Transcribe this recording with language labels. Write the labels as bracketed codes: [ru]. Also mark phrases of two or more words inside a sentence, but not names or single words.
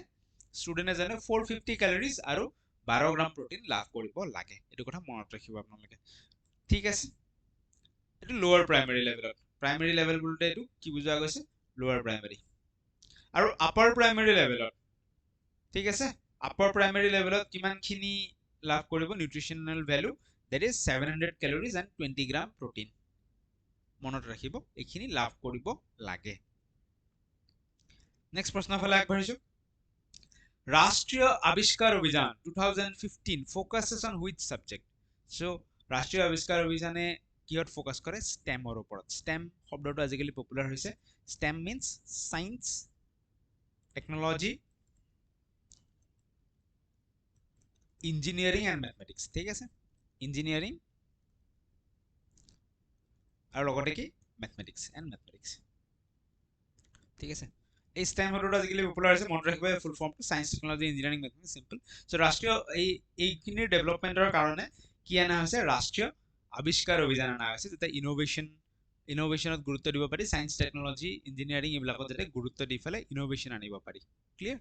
[as] ষ্টুডেন্ট এজনে 450 ক্যালোৰিজ আৰু 12 [en] gram protein [as] লাভ কৰিব লাগে এটো কথা মনত ৰাখিব আপোনালোকে ঠিক আছে এটো [en] lower primary [as] লেভেল বুলতে এটো কি বুজা গৈছে [en] lower primary [as] আৰু [en] upper primary [as] লেভেলত ঠিক আছে [en] upper primary [as] লেভেলত কিমানখিনি লাভ কৰিব [en] nutritional value that is 700 calories and 20 gram protein [as] মনত ৰাখিব এখিনি লাভ কৰিব লাগে নেক্সট প্ৰশ্ন ফালে আগবাঢ়িছো ৰাষ্ট্ৰীয় আৱিষ্কাৰ অভিযান 2015 [en] focuses on which subject so [as] ৰাষ্ট্ৰীয় আৱিষ্কাৰ অভিযানে কিহত ফোকাস কৰে স্টেমৰ ওপৰত স্টেম শব্দটো আজিকালি পপুলাৰ হৈছে [en] STEM means science technology engineering and mathematics [as] ঠিক আছে ইঞ্জিনিয়াৰিং আৰু লগতে কি ম্যাথমেটিক্স ঠিক আছে এই স্টেম শব্দটো আজিকালি পপুলাৰ হৈছে মনত ৰাখিব [en] full formটো science technology engineering mathematics simple so [as] ৰাষ্ট্ৰীয় এইখিনিৰ ডেভেলপমেন্টৰ কাৰণে কি আনা হৈছে ৰাষ্ট্ৰীয় আৱিষ্কাৰ অভিযান আনা হৈছে যেটা ইনোভেশনত গুৰুত্ব দিব পাৰি [en] science technology engineering [as] এইবিলাকত যেটা গুৰুত্ব দি ফেলে ইনোভেশন আনিব পাৰি ক্লিয়াৰ